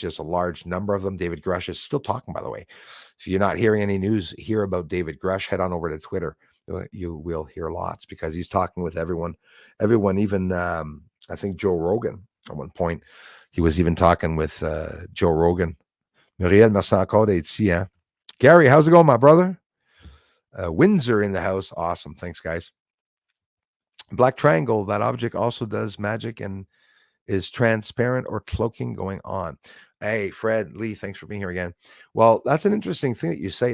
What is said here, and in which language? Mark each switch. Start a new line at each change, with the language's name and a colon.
English: There's a large number of them. David Grush is still talking, by the way. If you're not hearing any news here about David Grush, head on over to Twitter. You will hear lots because he's talking with everyone, even I think Joe Rogan at one point. He was even talking with Joe Rogan.
French: Muriel, merci encore d'être ici, hein?
English: Gary, how's it going, my brother? Windsor in the house. Awesome. Thanks, guys. Black Triangle. That object also does magic and is transparent or cloaking going on. Hey, Fred Lee, thanks for being here again. Well, that's an interesting thing that you say.